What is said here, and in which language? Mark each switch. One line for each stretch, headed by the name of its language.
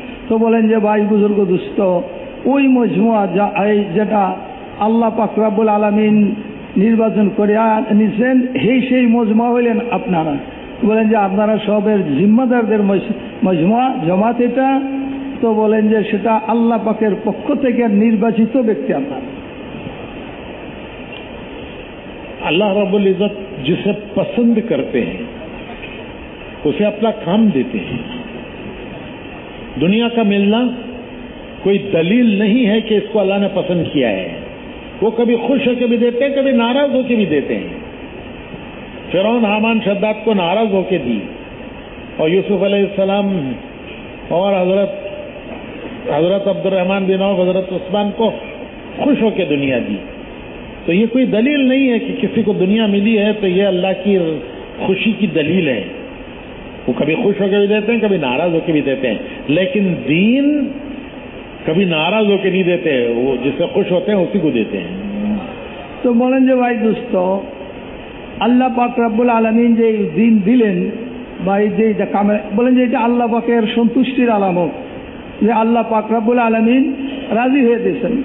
Bangla: তো বলেন যে ভাই বুজুর্গ দুস্থ, ওই মজমুয়া যেটা আল্লাহ পাক রব্বুল আলামিন নির্বাচন করে নিছেন, সেই মজমুয়া হইলেন আপনারা। বলেন যে আপনারা সবের জিম্মাদারদের মজমুয়া জামাত এটা। তো বলেন যে সেটা আল্লাহ পাকের পক্ষ থেকে নির্বাচিত ব্যক্তি আপনারা।
Hindi: अल्लाह रब्बुल इज्जत जिसे पसंद करते हैं उसे अपना काम देते हैं। दुनिया का मिलना कोई दलील नहीं है कि इसको अल्लाह ने पसंद किया है। वो कभी खुश होकर भी देते हैं, कभी नाराज होकर भी देते हैं। फिरौन हामान शद्दाद को नाराज होकर दी और यूसुफ अलैहिस्सलाम और हजरत अब्दुर्रहमान बिन औफ, हजरत उस्मान को खुश होकर दुनिया दी। तो ये कोई दलील नहीं है कि किसी को दुनिया मिली है तो ये अल्लाह की खुशी की दलील है। वो कभी खुश होकर भी देते हैं, कभी नाराज होकर भी देते हैं। लेकिन दीन कभी नाराज होकर नहीं देते, वो जिससे खुश होते हैं उसी को देते हैं।
Bangla: তো বলেন যে ভাই দোস্ত, আল্লাহ পাক রব্বুল আলামিন যে দিন দিলেন বা এই যে কামে, বলেন যে এটা আল্লাহ পাকের সন্তুষ্টির আলামত যে আল্লাহ পাক রব্বুল আলামিন রাজি হয়ে দিয়েছেন।